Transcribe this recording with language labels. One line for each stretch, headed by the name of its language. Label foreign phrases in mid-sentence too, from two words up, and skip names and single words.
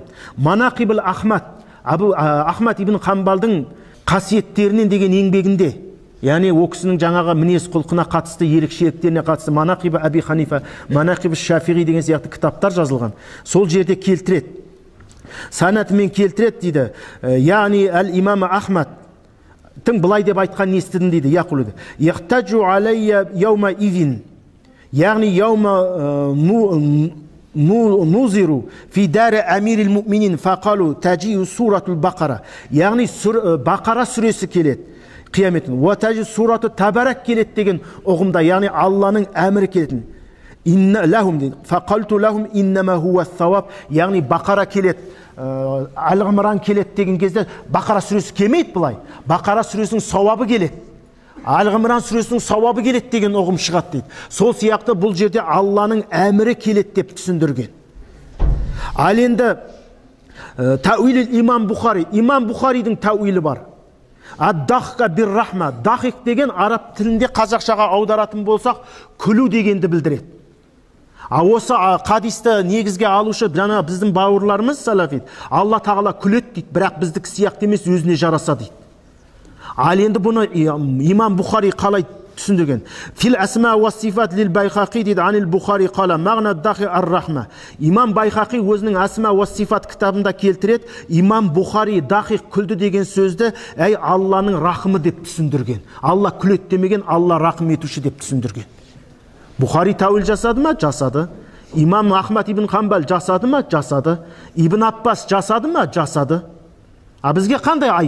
Kazakh: Манақибіл Ахмад, Ахмад ибн Хамбалдың қасиеттерінен деген еңбегінде, яғни о кісінің жаңағы мінез құлқына қатысты, ерекшеліктеріне қатысты Манақибі Аби Ханифа, Манақибі Шафиғи деген сияқты кітаптар жазылған. Сол жерде келтіреді. Санатымен келтіреді дейді. Яғни әл-имам Ахмад былай деп айтқан естідім дейді. Яқулуды:
Arabic: «يحتج علي يوم إذن». Яғни يوم نوظر في دار أمير المؤمنين فقالوا تجيء سورة البقرة.
Kazakh: Яғни Бақара сүресі келеді қияметтің.
Arabic: وتجيء سورة تبارك
Kazakh: келеді деген ұғымда, яғни Алланың әмірі келетін.
Arabic: إن لهم дейді. فقلت لهم إنما هو ثواب.
Kazakh: Яғни Бақара келеді, Әл-Ғимран келеді деген кезде Бақара сүресі келмейді бұлай. Бақара сүресінің сауабы келеді, Әл-Ғимран сүресінің сауабы келеді деген ұғым шығады дейді. Сол сияқты бұл жерде Алланың әмірі келеді деп түсіндірген. Ал енді тәуилі имам Бұхари. Имам Бұхаридің тәуилі бар.
Arabic: الضحك بالرحمة.
Kazakh: Дахик деген араб тілінде қазақшаға аударатын болсақ, күлу дегенді білдіреді. Осы хадисті негізге алушы жаңа біздің бауырларымыз салафит. Алла тағала күледі дейді, бірақ біздікі сияқты емес, өзіне жараса дейді. Ал енді бұны имам Бұхари қалай түсіндірген?
Arabic: في الأسماء والصفات للبيهقي дейді. عن البخاري قال معنى ضحك الرحمة.
Kazakh: Имам Байхақи өзінің асма ва сифат кітабында келтіреді. Имам Бұхари дахи күлді деген сөзді Алланың рахымы деп түсіндірген. Алла күледі демеген, Алла рахым етуші деп түсіндірген. Бұхари тәуил жасады ма? Жасады. Имам Ахмад ибн Хамбал жасады ма? Жасады. Ибн Аппас жасады ма? Жасады. Бізге қандай айып?